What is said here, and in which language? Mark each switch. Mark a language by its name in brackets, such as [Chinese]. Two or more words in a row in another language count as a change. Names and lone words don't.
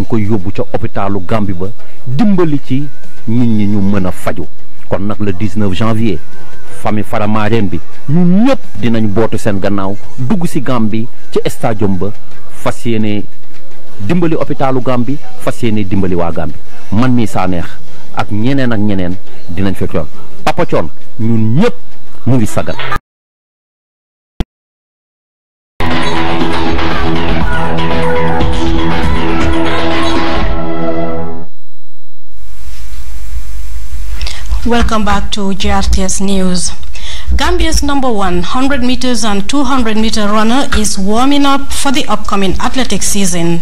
[Wolof] koy yóbbu ca hôpitalu Gambie ba dimbali ci nit ñi ñu mën a faju kon nag [French] le 19 janvier [Wolof] famille Faramaren bi ñun ñëpp dinañ bootu seen gannaaw dugg ci Gambie ci stadium ba fas yéene dimbali hôpitalu Gambie fas yéene dimbali waa Gambie man mii saa neex ak ñeneen dinañ fekk yoon Papa Thione ñun ñëpp ñu ngi sagal. [English] Welcome back to GRTS News. Gambia's number 100 meters and 200-meter runner is warming up for the upcoming athletics season.